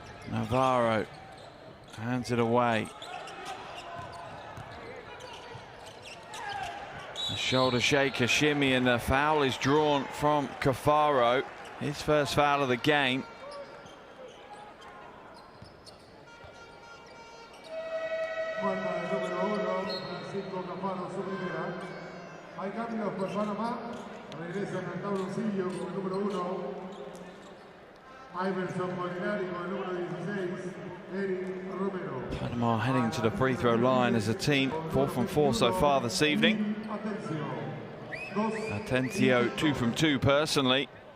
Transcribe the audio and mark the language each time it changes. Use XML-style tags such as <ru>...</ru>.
<en>Navarro hands it away. A shoulder shake, a shimmy, and the foul is drawn from Cafaro. His first foul of the game.</en> <es>Falta el número 1, Francisco Cafaro, su primera. Hay cambios por Panamá. Regresan al tabloncillo con el número 1. Iverson Molinari con el número 16. Eric Romero.</es> <en>Panama heading to the free throw line as a team, 4 from 4 so far this evening. Atencio 2 from 2 personally.</en>